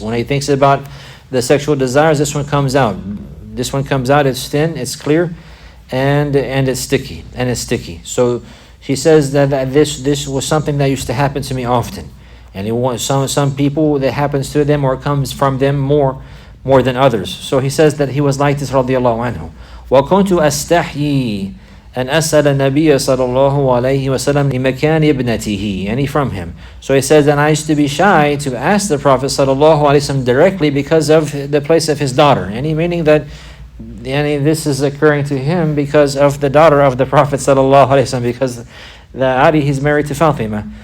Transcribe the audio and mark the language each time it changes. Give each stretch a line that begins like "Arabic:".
English: When he thinks about the sexual desires, this one comes out. It's thin, it's clear, and it's sticky. So he says that this was something that used to happen to me often. And some people, that happens to them or comes from them more than others. So he says that he was like this radiyallahu anhu.
Arabic: وَكُنْتُ أَسْتَحْيِي and أسأل النبي صلى الله عليه وسلم لمكان ابنته,
English: from him. So he says that I used to be shy to ask the Prophet صلى الله عليه وسلم directly because of the place of his daughter. Meaning that this is occurring to him because of the daughter of the Prophet صلى الله عليه وسلم, because Ali, he's married to Fatima.